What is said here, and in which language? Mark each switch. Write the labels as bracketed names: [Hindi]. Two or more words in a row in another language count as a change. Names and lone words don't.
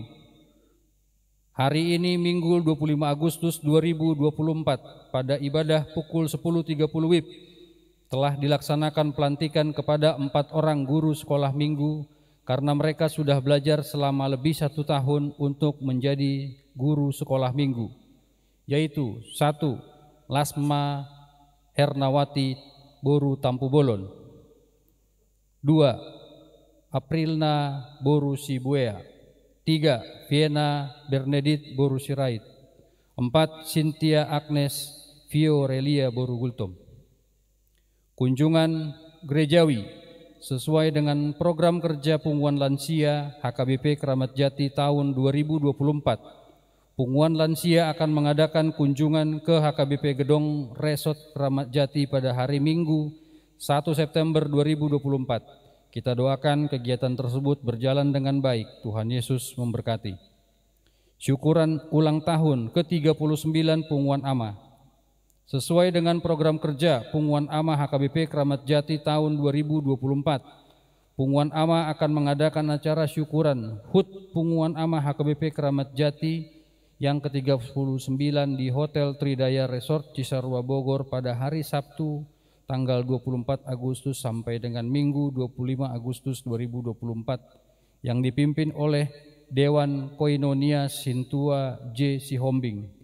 [Indonesian] Hari ini Minggu 25 Agustus 2024 pada ibadah pukul 10.30 WIB telah dilaksanakan pelantikan kepada 4 orang guru sekolah minggu karena mereka sudah belajar selama lebih 1 tahun untuk menjadi guru sekolah minggu, yaitu 1. Lasma Hernawati Boru Tampu Bolon. 2. Aprilna Boru Sibuea. 3. Viena Bernadette Boru Sirait. 4. Cynthia Agnes Fiorelia Boru Gultom. Kunjungan gerejawi sesuai dengan program kerja Punguan Lansia HKBP Kramat Jati tahun 2024. Punguan Lansia akan mengadakan kunjungan ke HKBP Gedong Resort Kramat Jati pada hari Minggu 1 September 2024. Kita doakan kegiatan tersebut berjalan dengan baik. Tuhan Yesus memberkati. Syukuran ulang tahun ke-39 Punguan Ama. Sesuai dengan program kerja Punguan Ama HKBP Kramat Jati tahun 2024, Punguan Ama akan mengadakan acara syukuran HUT Punguan Ama HKBP Kramat Jati yang ke-39 di Hotel Tridaya Resort Cisarua Bogor pada hari Sabtu tanggal 24 Agustus sampai dengan Minggu 25 Agustus 2024 yang dipimpin oleh Dewan Koinonia Sintua J. Sihombing.